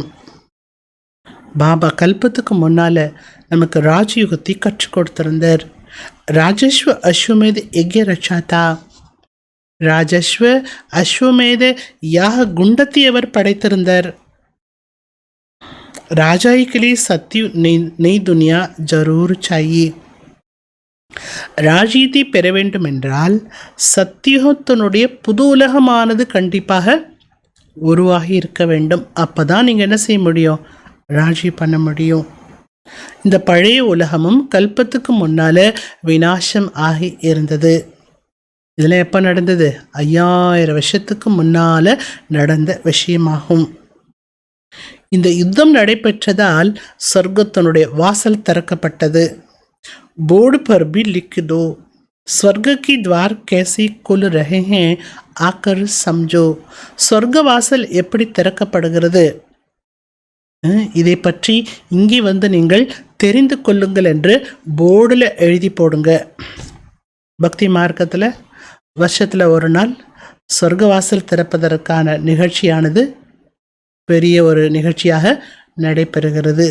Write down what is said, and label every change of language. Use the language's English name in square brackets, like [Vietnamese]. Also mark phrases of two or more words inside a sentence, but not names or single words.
[Tamil] பாபா கல்பத்துக்கு முன்னால் நமக்கு ராஜயுகத்தை கற்றுக் கொடுத்திருந்தார். [Hindi] राजस्व अश्वमेध यज्ञ रचाता. [Tamil] ராஜஸ்வ அஸ்வமேத யாக குண்டத்தை அவர் படைத்திருந்தார். [Hindi] ராஜாயி के लिए सत्य नई दुनिया जरूर चाहिए. [Tamil] ராஜ்யத்தை பெற வேண்டும் என்றால் சத்தியுகத்தினுடைய புது உலகமானது கண்டிப்பாக உருவாகி இருக்க வேண்டும். அப்போ தான் நீங்கள் என்ன செய்ய முடியும்? ராஜ்யம் பண்ண முடியும். இந்த பழைய உலகமும் கல்பத்துக்கு முன்னால் விநாசம் ஆகி இருந்தது. இதில் எப்போ நடந்தது? 5000 வருஷத்துக்கு முன்னால் நடந்த விஷயமாகும். இந்த யுத்தம் நடைபெற்றதால் சொர்க்கத்தினுடைய வாசல் திறக்கப்பட்டது. [Hindi] बोर्ड पर भी लिख दो, स्वर्ग की द्वार कैसे खुल रहे हैं आकर समझो. [Tamil] சொர்க்க வாசல் எப்படி திறக்கப்படுகிறது இதை பற்றி இங்கே நீங்கள் தெரிந்து கொள்ளுங்கள் என்று போர்டில் எழுதி போடுங்க. பக்தி மார்க்கத்தில் வருஷத்தில் ஒரு நாள் சொர்க்க வாசல் திறப்பதற்கான நிகழ்ச்சியானது பெரிய ஒரு நிகழ்ச்சியாக நடைபெறுகிறது.